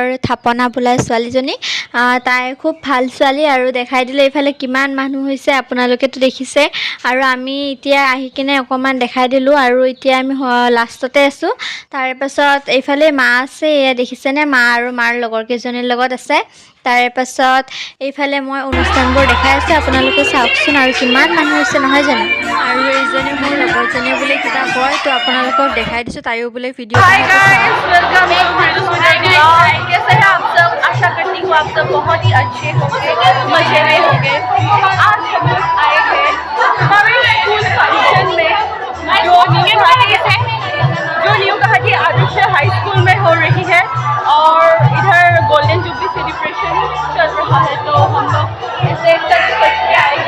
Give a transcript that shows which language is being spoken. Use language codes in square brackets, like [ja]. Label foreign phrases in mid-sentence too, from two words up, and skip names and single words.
[as] থাপনা বোলা ছোৱালীজনী তাই খুব ভাল ছোৱালী আৰু দেখাই দিলে এইফালে কিমান মানুহ হৈছে আপোনালোকেতো দেখিছে আৰু আমি এতিয়া আহি কিনে অকণমান দেখাই দিলোঁ আৰু এতিয়া আমি লাষ্টতে আছোঁ তাৰে পাছত এইফালে মা আছে এয়া দেখিছেনে মা আৰু মাৰ লগৰ কেইজনীৰ লগত আছে তাৰে পাছত এইফালে মই অনুষ্ঠানবোৰ দেখাই আছোঁ আপোনালোকে চাওকচোন আৰু কিমান মানুহ হৈছে নহয় জানো আৰু এইজনী মোৰ লগৰজনীয়ে বোলে কিবা কয় তো আপোনালোকক দেখাই দিছোঁ তাইও বোলে ভিডিঅ' [en] hi guys welcome to blog. [hi] कैसे हैं आप सब? आशा करती हूँ आप सब बहुत ही अच्छे होंगे, मजे में होंगे। आज हम लोग आए हैं हमारे [en] school function [hi] में जो न्यू कहाटी आदर्श हाई स्कूल में हो रही है और इधर [en] golden jubilee celebration [hi] चल रहा है तो हम लोग ऐसे सच के आए हैं।